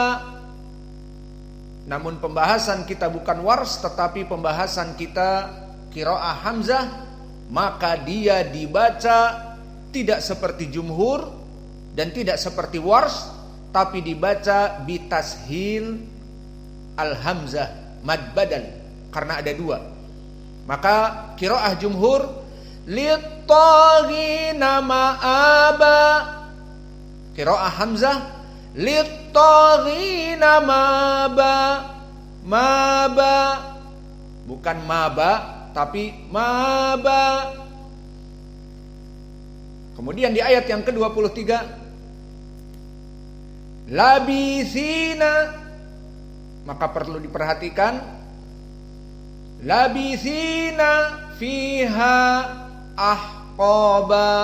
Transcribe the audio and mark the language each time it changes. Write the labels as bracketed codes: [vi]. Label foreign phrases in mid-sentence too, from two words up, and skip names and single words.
[id] Namun pembahasan kita bukan Wars, tetapi pembahasan kita qiraah hamzah, maka dia dibaca tidak seperti jumhur dan tidak seperti Wars, tapi dibaca [ar] بتسهيل الهمزة مد بدل, [id] karena ada dua. Maka qiraah jumhur [ar] للطاغين مآبا, [id] qiraah hamzah litaghina maba, bukan maba tapi maba. Kemudian di ayat yang ke-23 labithina, maka perlu diperhatikan [ar] لابثين فيها أحقابا.